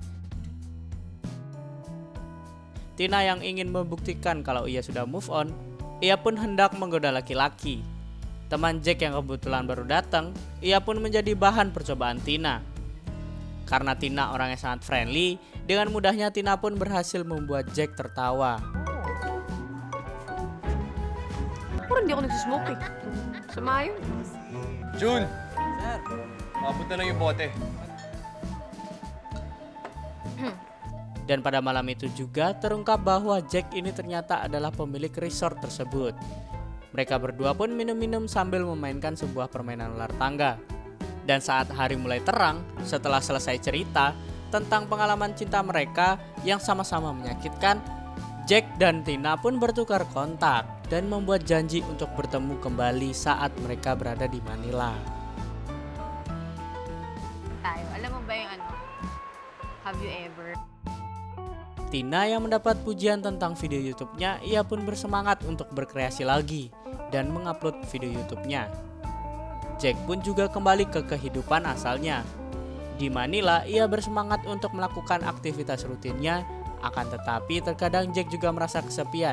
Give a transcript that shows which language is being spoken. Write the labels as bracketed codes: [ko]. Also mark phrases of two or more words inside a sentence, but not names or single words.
[id] Tina yang ingin membuktikan kalau ia sudah [en] move on, [id] ia pun hendak menggoda laki-laki. Teman Jack yang kebetulan baru datang, ia pun menjadi bahan percobaan Tina. Karena Tina orangnya sangat friendly, dengan mudahnya Tina pun berhasil membuat Jack tertawa. [tl] Parang hindi ako nagsusmoke eh. Sama yun. Jun! Sir! Mabot na lang yung bote. [id] Dan pada malam itu juga terungkap bahwa Jack ini ternyata adalah pemilik resort tersebut. Mereka berdua pun minum-minum sambil memainkan sebuah permainan ular tangga. Dan saat hari mulai terang, setelah selesai cerita, tentang pengalaman cinta mereka yang sama-sama menyakitkan, Jack dan Tina pun bertukar kontak dan membuat janji untuk bertemu kembali saat mereka berada di Manila. [tl] Tayo. Alam mo ba yung ano? [en] Have you ever? [id] Tina yang mendapat pujian tentang video YouTube-nya, ia pun bersemangat untuk berkreasi lagi dan mengupload video YouTube-nya. Jack pun juga kembali ke kehidupan asalnya. Di Manila, ia bersemangat untuk melakukan aktivitas rutinnya, akan tetapi terkadang Jack juga merasa kesepian.